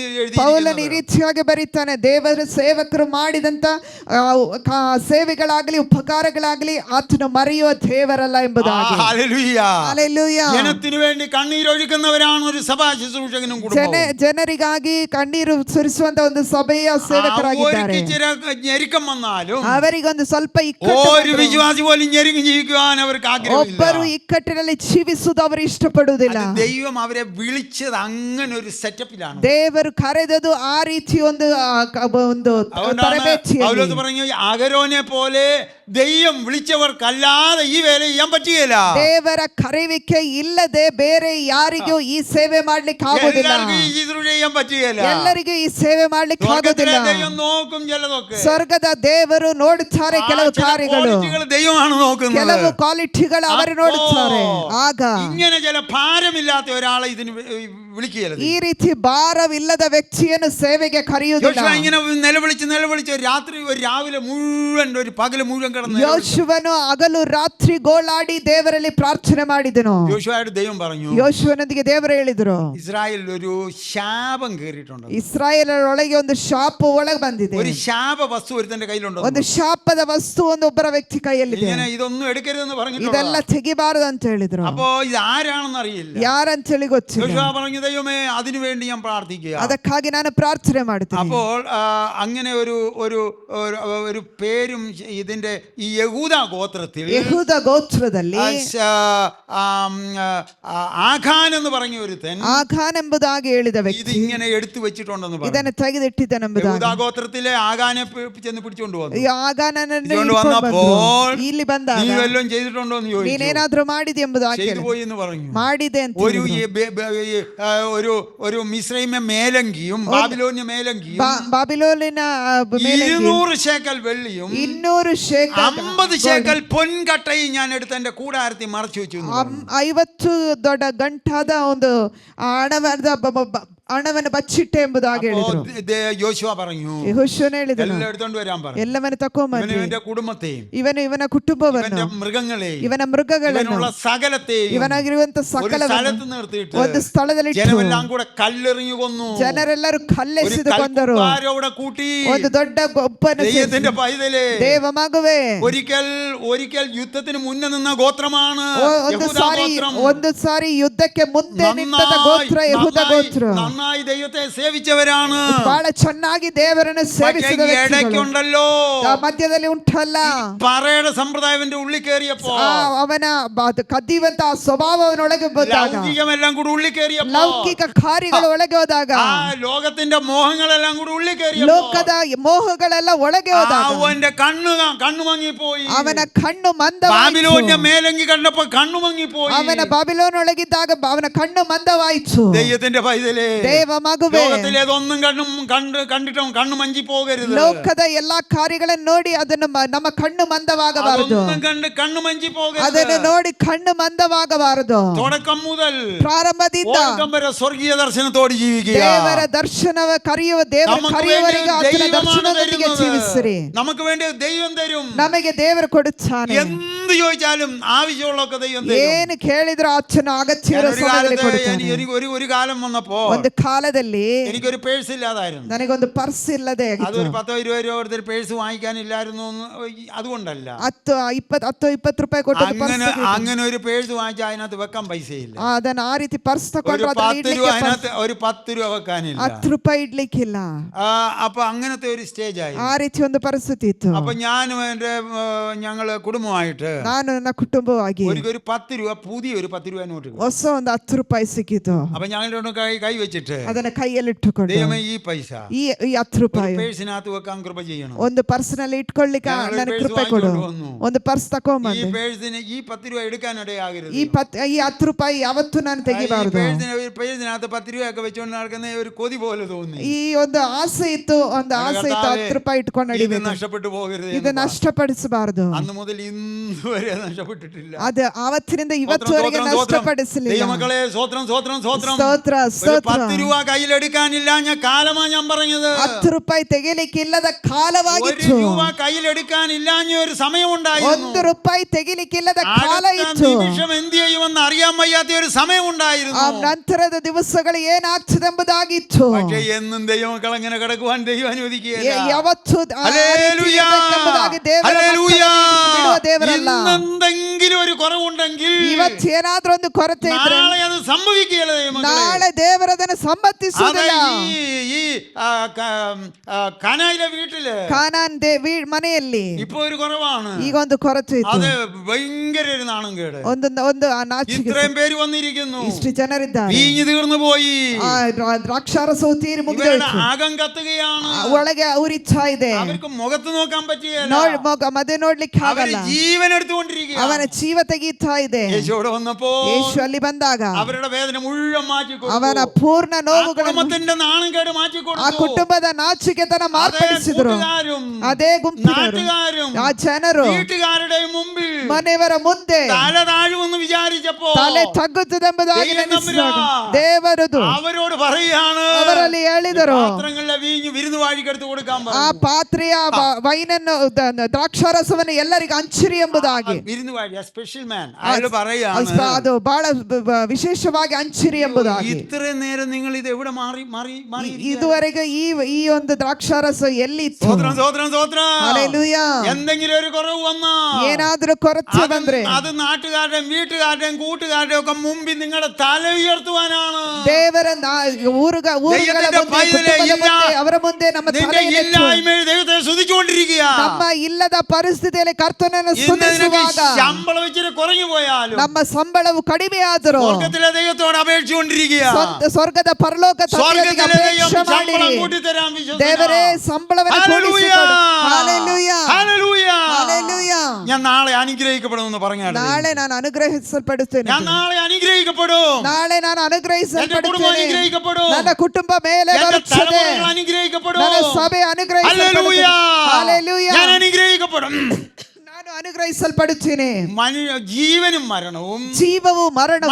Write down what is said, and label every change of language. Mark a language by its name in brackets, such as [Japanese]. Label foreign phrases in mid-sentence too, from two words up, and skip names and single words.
[Kannada] ಪೌಲನು ಈ ರೀತಿಯಾಗಿ ಬರೀತಾನೆ, ದೇವರ ಸೇವಕರು ಮಾಡಿದಂತ ಸೇವೆಗಳಾಗಲಿ ಉಪಕಾರಗಳಾಗಲಿ ಆತನು ಮರೆಯುವ ದೇವರಲ್ಲ ಎಂಬುದಾಗಿ. [Malayalam] ഹല്ലേലൂയ. ജനത്തിനു വേണ്ടി കണ്ണീരൊഴുക്കുന്നവരാണ് ഒരു സഭാ ശുശ്രൂഷകനും കുടുംബവും. [Kannada] ಜನರಿಗಾಗಿ ಕಣ್ಣೀರು ಸುರಿಸುವಂತ ಒಂದು ಸಭೆಯ ಸೇವಕರಾಗಿದ್ದಾರೆ. [Malayalam] ഞെരുക്കം വന്നാലും [Kannada] ಅವರಿಗೊಂದು ಸ್ವಲ್ಪ [Malayalam] ഒരു വിശ്വാസി പോലും ഞെരുങ്ങി ജീവിക്കുവാൻ അവർക്ക് ആഗ്രഹമില്ല. [Kannada] ಒಬ್ಬರು ಇಕ್ಕಟ್ಟಿನಲ್ಲಿ ಜೀವಿಸುವುದು ಅವರು ಇಷ್ಟಪಡುವುದಿಲ್ಲ. [Malayalam] ദൈവം അവരെ വിളിച്ചത് അങ്ങനെ ഒരു സെറ്റപ്പിലാണ്. [Kannada] ದೇವರು ಕರೆದದು ಆ ರೀತಿ ಒಂದು ತರಬೇತಿಯಲ್ಲಿ. [Malayalam] പറഞ്ഞു, അഹരോനെ പോലെ ദൈവം വിളിച്ചവർക്കല്ലാതെ ഈ വേല ചെയ്യാൻ പറ്റുകയില്ല. [Kannada] ದೇವರ ಕರೆಯುವಿಕೆ ಇಲ್ಲದೆ ಬೇರೆ ಯಾರಿಗೂ ಈ ಸೇವೆ ಮಾಡ್ಲಿಕ್ಕೆ ಆಗೋದಿಲ್ಲ. ಎಲ್ಲರಿಗೂ ಈ ಸೇವೆ ಮಾಡ್ಲಿಕ್ಕೆ ಆಗೋದಿಲ್ಲ. [Malayalam] നോക്കും ചിലതൊക്കെ. [Kannada] ಸ್ವರ್ಗದ ದೇವರು ನೋಡುತ್ತಾರೆ ಕೆಲವು ಕಾರ್ಯಗಳು, [Malayalam] ദൈവമാണ് നോക്കുന്നത്. [Kannada] ಕೆಲವು ಕ್ವಾಲಿಟಿಗಳು ಅವರು ನೋಡುತ್ತಾರೆ. ಆಗ [Malayalam] ഇങ്ങനെ ചില ഭാരമില്ലാത്ത ഒരാളെ ഇതിന് വിളിക്കുകയില്ല. [Kannada] ಈ ರೀತಿ ಭಾರವಿಲ್ಲದ ವ್ಯಕ್ತಿಯನ್ನು ಸೇವೆಗೆ ಕರೆಯುವುದಿಲ್ಲ. [Malayalam] ഇങ്ങനെ നിലവിളിച്ച് രാവിലെ മുഴുവൻ ഒരു പകല് മുഴുവൻ കിടന്നു. [Kannada] ಯೋಶುವನು ಹಗಲು ರಾತ್ರಿ ಗೋಳಾಡಿ ದೇವರಲ್ಲಿ ಪ್ರಾರ್ಥನೆ ಮಾಡಿದನು. [Malayalam] യോശുവയോട് ദൈവം പറഞ്ഞു, [Kannada] ಯೋಶುವನೊಂದಿಗೆ ದೇವರು ಹೇಳಿದರು, [Malayalam] ഇസ്രായേലിൽ ഒരു ശാപം കേറിയിട്ടുണ്ട്. [Kannada] ಇಸ್ರಾಯೇಲರೊಳಗೆ ಒಂದು ಶಾಪ ಒಳಗೆ ಬಂದಿದೆ. [Malayalam] ഒരു ശാപ വസ്തു ഒരുത്തന്റെ കയ്യിലുണ്ട്. [Kannada] ಒಂದು ಶಾಪದ ವಸ್ತು ಒಬ್ಬರ ವ್ಯಕ್ತಿ ಕೈಯಲ್ಲಿದೆ. [Malayalam] ഇങ്ങനെ ഇതൊന്നും എടുക്കരുതെന്ന് പറഞ്ഞിട്ടുണ്ട്. [Kannada] ಇದೆಲ್ಲ ತೆಗಿಬಾರದು ಅಂತ ಹೇಳಿದ್ರು. [Malayalam] അപ്പോ ഇത് ആരാണെന്ന് അറിയില്ല, [Kannada] ಯಾರಂತ ಹೇಳಿ ಗೊತ್ತಿಲ್ಲ. [Malayalam] യോശുവ പറഞ്ഞു, ദൈവമേ അതിനു വേണ്ടി ഞാൻ പ്രാർത്ഥിക്കുക. [Kannada] ಅದಕ್ಕಾಗಿ ನಾನು ಪ್ರಾರ್ಥನೆ ಮಾಡ್ತೀನಿ. [Malayalam] അപ്പോൾ അങ്ങനെ ഒരു പേരും ഇതിന്റെ ഈ യഹൂദ ഗോത്രದಲ್ಲಿ ആഖാൻ എന്ന് പറഞ്ഞ ഒരുത്തൻ, [Kannada] ആഖാൻ ಎಂಬುದಾಗಿ ಹೇಳಿದ ವ್ಯಕ್ತಿ [Malayalam] ഇതിങ്ങനെ എടുത്തു വെച്ചിട്ടുണ്ടെന്ന് പറഞ്ഞു. [Kannada] ಇದನ್ನು ತೆಗೆದಿಟ್ಟಿದ್ದಾನೆಂಬುದಾಗಿ [Malayalam] യഹൂദ ഗോത്രത്തിലെ ആഖാനെ ചെന്ന് പിടിച്ചുകൊണ്ട് വന്നു. [Kannada] വന്നപ്പോൾ ಇಲ್ಲಿ ಬಂದಾಗ [Malayalam] നീ വല്ലതും ചെയ്തിട്ടുണ്ടോ എന്ന് ചോദിച്ചു. [Kannada] ನೀನೇನಾದ್ರೂ ಮಾಡಿದೆ ಎಂಬುದಾಗಿ [Malayalam] ചെയ്തു പോയി എന്ന് പറഞ്ഞു. [Kannada] ಮಾಡಿದೆ ಅಂತ [Malayalam] ഒരു മിസ്രൈമ്യ മേലങ്കിയും ബാബിലോന്യ മേലങ്കിയും [Kannada] ബാബിലോണിನ [Malayalam] 200 ശേക്കൽ വെള്ളിയും [Kannada] 200 ಶೇಕಲ್ [Malayalam] 50 ശേക്കൽ പൊൻകട്ടയും ഞാൻ എടുത്ത് എന്റെ കൂടാരത്തിൽ മറച്ചു വെച്ചു. [Kannada] 50 ದೊಡ್ಡ ಗಂಟಾದ ಒಂದು ಹಣವಾದ ಹಣವನ್ನು ಬಚ್ಚಿಟ್ಟೆ ಎಂಬುದಾಗಿ ಹೇಳಿದ್ರು. [Malayalam] യോശുവ പറഞ്ഞു [Kannada] ಯೆಹೋಶುವನು ಹೇಳಿದನು, [Malayalam] എല്ലാം എടുത്തോണ്ട് വരാൻ പറഞ്ഞു. [Kannada] ಎಲ್ಲವನ್ನು ತಕೊಂಬನ್ನಿ, [Malayalam] ഇവന്റെ കുടുംബത്തെയും [Kannada] ಇವನು ಇವನ ಕುಟುಂಬವನ್ನು, [Malayalam] ഇവന്റെ മൃഗങ്ങളെയും [Kannada] ಇವನ ಮೃಗಗಳನ್ನು, [Malayalam] ഇവനുള്ള സകലത്തെയും [Kannada] ಇವನಾಗಿರುವಂತ [Malayalam] ഒരു [Kannada] ಸಕಲವನ್ನು [Malayalam] സ്ഥലത്ത് നിർത്തിയിട്ട് [Kannada] ಒಂದು ಸ್ಥಳದಲ್ಲಿಟ್ಟು [Malayalam] ജനമെല്ലാം കൂടെ കല്ലെറിഞ്ഞു കൊന്നു. [Kannada] ಜನರೆಲ್ಲರೂ ಕಲ್ಲೆಸೆದು ಕೊಂದರು. [Malayalam] കൽക്കുപ്പാരോടെ കൂട്ടി [Kannada] ಒಂದು ದೊಡ್ಡ ಗೊಬ್ಬನ [Malayalam] ദൈവത്തിന്റെ പൈതലേ, [Kannada] ದೇವ ಮಗುವೆ, [Malayalam] ഒരിക്കൽ യുദ്ധത്തിന് മുന്നേ നിന്ന ഗോത്രമാണ് [Kannada] ಒಂದು ಸಾರಿ ಯುದ್ಧಕ್ಕೆ ಮುಂದೆ ನಿಂತ ಗೋತ್ರ ಯೆಹೂದ ಗೋತ್ರ. [Malayalam] നന്നായി ദൈവത്തെ സേവിച്ചവരാണ്. [Kannada] ಬಹಳ ಚೆನ್ನಾಗಿ ದೇವರನ್ನು ಸೇವಿಸಿದ [Malayalam] ഇടയ്ക്കുണ്ടല്ലോ [Kannada] ಮಧ್ಯದಲ್ಲಿ ಉಂಟಲ್ಲ [Malayalam] പറയുടെ സമ്പ്രദായത്തിന്റെ ഉള്ളിൽ കയറിയപ്പോ, [Kannada] ಅವನ ಕದಿಯುವಂತ ಸ್ವಭಾವವನೊಳಗೆ ಬಂದಾಗ, [Malayalam] ലൗകികമെല്ലാം കൂടി ഉള്ളിൽ കയറിയപ്പോ, [Kannada] ಲೌಕಿಕ ಕಾರ್ಯಗಳು ಒಳಗೆ ಹೋದಾಗ, [Malayalam] ലോകത്തിന്റെ മോഹങ്ങളെല്ലാം കൂടി ഉള്ളിൽ കയറിയപ്പോ, [Kannada] ಲೋಕದ ಮೋಹಗಳೆಲ್ಲ ಒಳಗೆ ಹೋದಾಗ [Malayalam] അവന്റെ കണ്ണു മങ്ങിപ്പോയി. [Kannada] ಅವನ ಕಣ್ಣು ಮಂದವಾಯಿತು. [Malayalam] ബാബിലോണിന്റെ മേലങ്കി കണ്ടപ്പോ കണ്ണു മങ്ങിപ്പോയി. [Kannada] ಅವನ ಬಾಬಿಲೋನ್ ಒಳಗಿದ್ದಾಗ ಅವನ ಕಣ್ಣು ಮಂದವಾಯಿತು. [Malayalam] ദൈവത്തിന്റെ പൈതലേ, [Kannada] ದೇವ ಮಗುವೇ, [Malayalam] ലോകത്തിലേതൊന്നും കണ്ടിട്ടും കണ്ണു മഞ്ചി പോകരുത്. [Kannada] ಲೋಕದ ಎಲ್ಲಾ ಕಾರ್ಯಗಳನ್ನು ನೋಡಿ ಅದನ್ನು ನಮ್ಮ ಕಣ್ಣು ಮಂದವಾಗಬಾರದು. [Malayalam] കണ്ണു മഞ്ചി പോകരുത്. [Kannada] ಅದನ್ನು ನೋಡಿ ಕಣ್ಣು ಮಂದವಾಗಬಾರದು. [Malayalam] തുടക്കം മുതൽ [Kannada] ಪ್ರಾರಂಭದಿಂದ [Malayalam] ಸ್ವರ್ಗೀಯ ದರ್ಶನത്തോടെ ജീവിക്കുക. [Kannada] ದೇವರ ದರ್ಶನವ ಕರೆಯುವ ದೇವರ ಕರೆಯುವವರೆಗೂ ಆತನ ದರ್ಶನದೊಂದಿಗೆ ಜೀವಿಸಿರಿ. [Malayalam] നമുക്ക് വേണ്ടി ദൈവം തരും. [Kannada] ನಮಗೆ ದೇವರು ಕೊಡುತ್ತಾನೆ. [Malayalam] എന്ത് ചോദിച്ചാലും ആവശ്യമുള്ളൊക്കെ ദൈവം തരും. [Kannada] ಏನು ಕೇಳಿದ್ರು ಆತನ ಅಗತ್ಯವಿರುವ ಸಮಯದಲ್ಲಿ ಕೊಡುತ್ತಾನೆ. [Malayalam] ഒരു കാലം വന്നപ്പോ [Kannada] ಒಂದು ಕಾಲದಲ್ಲಿ [Malayalam] എനിക്കൊരു പേഴ്സ് ഇല്ലാതായിരുന്നു. [Kannada] ನನಗೊಂದು ಪರ್ಸ್ ಇಲ್ಲದೆ [Malayalam] അതൊരു 10-20 രൂപ കൊടുത്തൊരു പേഴ്സ് വാങ്ങിക്കാനില്ലായിരുന്നു. അതുകൊണ്ടല്ല, [Kannada] 10-20 ರೂಪಾಯಿ ಕೊಟ್ಟು [Malayalam] അങ്ങനെ ഒരു പേഴ്സ് വാങ്ങിച്ചാൽ അതിനകത്ത് വെക്കാൻ പൈസയില്ല. [Kannada] ಅದನ್ನ ಆ ರೀತಿ ಪರ್ಸ್ ತಗೊಂಡ್ರೆ [Malayalam] ഒരു 10 രൂപ വെക്കാനില്ല. [Kannada] 10 ರೂಪಾಯಿ ಇಡ್ಲಿಕ್ಕಿಲ್ಲ. [Malayalam] അപ്പൊ അങ്ങനത്തെ ഒരു സ്റ്റേജ് ആയി. [Kannada] ಆ ರೀತಿ ಒಂದು ಪರಿಸ್ಥಿತಿ ಇತ್ತು. [Malayalam] അപ്പൊ ഞാനും ഞങ്ങള് കുടുംബമായിട്ട് [Kannada] ನಾನು ನನ್ನ ಕುಟುಂಬವಾಗಿ [Malayalam] ഒരു 10 രൂപ, പുതിയൊരു 10 രൂപ നോട്ട്, [Kannada] ಹೊಸ ಒಂದು 10 ರೂಪಾಯಿ ಸಿಕ್ಕಿತು. [Malayalam] അപ്പൊ ഞങ്ങളുടെ കൈ വെച്ചിട്ട് [Kannada] ಅದನ್ನ ಕೈಯಲ್ಲಿಟ್ಟುಕೊಂಡು, [Malayalam] ദൈവമേ ഈ പൈസ [Kannada] ಈ 10 ರೂಪಾಯಿ [Malayalam] പേഴ്സിനകത്ത് വെക്കാൻ കൃപ ചെയ്യണം. [Kannada] ಒಂದು ಪರ್ಸ್ನಲ್ಲಿ ಇಟ್ಕೊಳ್ಳಿಕ್ಕೆ ನನಗೆ ಕೃಪೆ ಕೊಡು. ಒಂದು ಪರ್ಸ್ ತಗೊಂಬಂದೆ. [Malayalam] ഈ പേഴ്സിന് ഈ 10 രൂപ എടുക്കാനിടയാകരുത്. [Kannada] ಈ 10 ರೂಪಾಯಿ ಯಾವತ್ತೂ ನಾನು ತೆಗಿಬಾರದು. [Malayalam] പേഴ്സിനകത്ത് 10 രൂപയൊക്കെ വെച്ചോണ്ട് നടക്കുന്ന ഒരു കൊതി പോലെ തോന്നി. [Kannada] ಈ ಒಂದು ಆಸೆ ಇತ್ತು, ಒಂದು ಆಸೆ ಇತ್ತು, 10 ರೂಪಾಯಿ ಇಟ್ಕೊಂಡು ನಡಿಬೇಕು, [Malayalam] നഷ്ടപ്പെട്ടു പോകരുത്, [Kannada] ಇದು ನಷ್ಟಪಡಿಸಬಾರದು. [Malayalam] അന്ന് മുതൽ ഇന്ന് വരെ നഷ്ടപ്പെട്ടിട്ടില്ല. [Kannada] ಅದು ಆವತ್ತಿನಿಂದ ಇವತ್ತುವರೆಗೆ ನಷ್ಟಪಡಿಸಲಿಲ್ಲ. [Malayalam] ദൈവമക്കളെ, സ്തോത്രം സ്തോത്രം സ്തോത്രം. [Kannada] ಸ್ತೋತ್ರ ಸ್ತೋತ್ರ. [Malayalam] 10 രൂപ കയ്യിലെടുക്കാനില്ല കാലമാ ഞാൻ പറഞ്ഞത്. [Kannada] 10 ರೂಪಾಯಿ ತೆಗಿಲಿಕ್ಕಿಲ್ಲದ ಕಾಲವಾಗಿತ್ತು. [Malayalam] 1 രൂപ കയ്യിലെടുക്കാനില്ല ഒരു സമയമുണ്ടായിരുന്നു. [Kannada] 1 ರೂಪಾಯಿ ತೆಗಿಲಿಕ್ಕಿಲ್ಲದ ಕಾಲ ಇತ್ತು. [Malayalam] നിമിഷം എന്ത് ചെയ്യുമെന്ന് അറിയാൻ വയ്യാത്ത ഒരു സമയമുണ്ടായിരുന്നു. [Kannada] ಆ ನಂತರದ ದಿವಸಗಳು ಏನಾಗ್ತದೆಂಬುದಾಗಿತ್ತು. [Malayalam] പക്ഷേ എന്നും ദൈവമക്കൾ അങ്ങനെ കിടക്കുവാൻ ദൈവം അനുവദിക്കുകയില്ല. [Kannada] ಯಾವತ್ತೂ [Malayalam] ഹല്ലേലൂയ, ഹല്ലേലൂയ. എന്തെങ്കിലും ഒരു കുറവുണ്ടെങ്കിൽ [Kannada] ಇವತ್ತೇನಾದ್ರೂ ಒಂದು ಕೊರತೆ ಇದ್ರೆ [Malayalam] നാളെ അത് സംഭവിക്കുകയില്ല. [Kannada] ನಾಳೆ ದೇವರದನ್ನು ಸಮ್ಮತಿಸುವುದಿಲ್ಲ. [Malayalam] ഈ കാനായിലെ വീട്ടില്, [Kannada] ಕಾನಾನ್ ಮನೆಯಲ್ಲಿ [Malayalam] ഇപ്പൊ ഒരു കുറവാണ്. [Kannada] ಈಗ ಒಂದು ಕೊರತೆ ಇತ್ತು. [Malayalam] അത് ഭയങ്കര ഒരു നാണം കേട്. [Kannada] ಒಂದು ನಾಚಿಕೆ. [Malayalam] ഇത്രയും പേര് വന്നിരിക്കുന്നു, [Kannada] ಇಷ್ಟು ಜನರಿದ್ದಾರೆ, [Malayalam] വീഞ്ഞു തീർന്നു പോയി, [Kannada] ദ്രാಕ್ಷಾರಸವು ತೀರಿ ಮುಗಿದೋಯ್ತು, [Malayalam] ആകം കത്തുകയാണ്, [Kannada] ಒಳಗೆ ಉರಿತಾ ಇದೆ, [Malayalam] അവർക്ക് മുഖത്ത് നോക്കാൻ പറ്റിയല്ല, [Kannada] ಮದೆ ನೋಡ್ಲಿಕ್ಕೆ ಆಗಲ್ಲ, [Malayalam] ജീവൻ എടുത്തുകൊണ്ടിരിക്കുക, [Kannada] ಅವನ ಜೀವ ತೆಗೀತಾ ಇದೆ. [Malayalam] യേശുവിടെ വന്നപ്പോ [Kannada] ಯೇಸು ಅಲ್ಲಿ ಬಂದಾಗ [Malayalam] അവരുടെ വേദന മുഴുവൻ മാറ്റിക്കൊടുത്തു. [Kannada] ಅವನ ಪೂರ್ಣ ನೋವುಗಳನ್ನು, [Malayalam] കുടുംബത്തിന്റെ നാണം കേട് മാറ്റിക്കൊടുത്തു. [Kannada] ಆ ಕುಟುಂಬದ ನಾಚಿಕೆತನ ಮಾರ್ಪಡಿಸಿದ್ರು. ಅದೇ ಗುಂಪಿನವರು, ಆ ಜನರು [Malayalam] വീട്ടുകാരുടെ മുമ്പിൽ [Kannada] ಮನೆಯವರ ಮುಂದೆ [Malayalam] തല താഴുമെന്ന് വിചാരിച്ചപ്പോ [Kannada] ತಲೆ ತಗ್ಗುತ್ತದೆಂಬುದಾಗಿ ನೆನೆಸಿದಾಗ ದೇವರದು [Malayalam] അവരോട് പറയാണ്, [Kannada] ಅವರಲ್ಲಿ ಹೇಳಿದರು, [Malayalam] പാത്രങ്ങളിലെ വീഞ്ഞു വിരുന്നുവാഴിക്കെടുത്ത് കൊടുക്കാൻ [Kannada] ಆ ಪಾತ್ರೆಯ ವೈನನ್ನು, ದ್ರಾಕ್ಷಾರಸವನ್ನು ಎಲ್ಲರಿಗೂ ಹಂಚಿರಿ ಎಂಬುದಾಗಿ. [Malayalam] വിരുന്നുവാഴി, [English] special man, [Malayalam] അയാൾ പറയാണ്, [Kannada] ಅದು ಬಹಳ ವಿಶೇಷವಾಗಿ ಹಂಚಿರಿ ಎಂಬುದಾಗಿ. [Malayalam] ഇത്രയും നേരം നിങ്ങൾ ഇത് എവിടെ മാറി [Kannada] ಇದುವರೆಗೆ ಈ ಒಂದು ದ್ರಾಕ್ಷಾರಸ ಎಲ್ಲಿ ಇತ್ತು? [Malayalam] ഹല്ലേലൂയ. എന്തെങ്കിലും ഒരു കുറവ് വന്നാ, [Kannada] ಏನಾದ್ರೂ ಕೊರತೆ ಬಂದ್ರೆ [Malayalam] അത് നാട്ടുകാരുടെയും വീട്ടുകാരുടെയും കൂട്ടുകാരുടെയും ഒക്കെ മുമ്പിൽ നിങ്ങളുടെ തല ഉയർത്തുവാനാണ്. [Kannada] ದೇವರ ಊರುಗಳ ಮುಂದೆ, ಅವರ ಮುಂದೆ ನಮ್ಮ [Malayalam] ദൈവത്തെ സ്തുതിച്ചുകൊണ്ടിരിക്കുക. [Kannada] ನಮ್ಮ ಇಲ್ಲದ ಪರಿಸ್ಥಿತಿಯಲ್ಲಿ ಕರ್ತನನ್ನು ಸ್ತುತಿಸುವಾಗ [Malayalam] ശമ്പളം വെച്ചിട്ട് കുറഞ്ഞു പോയാലും, [Kannada] ನಮ್ಮ ಸಂಬಳವು ಕಡಿಮೆ ಆದರೂ [Malayalam] സ്വർഗ്ഗത്തിലെ ദൈവത്തോട് അപേക്ഷിച്ചുകൊണ്ടിരിക്കുക. [Kannada] ಸ್ವರ್ಗದ ಪರಲೋಕ ತಂದೆಗೆ ಅಪೇಕ್ಷೆ ಮಾಡಿರಿ. ದೇವರೇ ಸಂಬಳವನ್ನು ಕೊಡಿಸಿಕೊಡು. ಹಲ್ಲೆಲೂಯ, [Malayalam] ഹല്ലേലൂയ. [Kannada] ಹಲ್ಲೆಲೂಯ. [Malayalam] ഞാൻ നാളെ അനുഗ്രഹിക്കപ്പെടുമെന്ന് പറഞ്ഞാൽ, [Kannada] ನಾಳೆ ನಾನು ಅನುಗ್ರಹಿಸಲ್ಪಡುತ್ತೇನೆ, [Malayalam] ഞാൻ നാളെ അനുഗ്രഹിക്കപ്പെടും, [Kannada] ನಾಳೆ ನಾನು ಅನುಗ್ರಹಿಸಲ್ಪಡುತ್ತೇನೆ, [Malayalam] അനുഗ്രഹിക്കപ്പെടും, [Kannada] ನನ್ನ ಕುಟುಂಬ ಮೇಲೆ ಬರುತ್ತದೆ, [Malayalam] അനുഗ്രഹിക്കപ്പെടും, [Kannada] ನನ್ನ ಸಭೆ ಅನುಗ್ರಹಿಸಲ್ಪಡುತ್ತದೆ. [Malayalam] ഹല്ലേലൂയ. [Kannada] ಹಲ್ಲೆಲೂಯ. [Malayalam] ഞാൻ അനുഗ്രഹിക്കപ്പെടും. [Kannada] ನಾನು ಅನುಗ್ರಹಿಸಲ್ಪಡುತ್ತೇನೆ. [Malayalam] ജീവനും മരണവും [Kannada] ಜೀವವು ಮರಣವು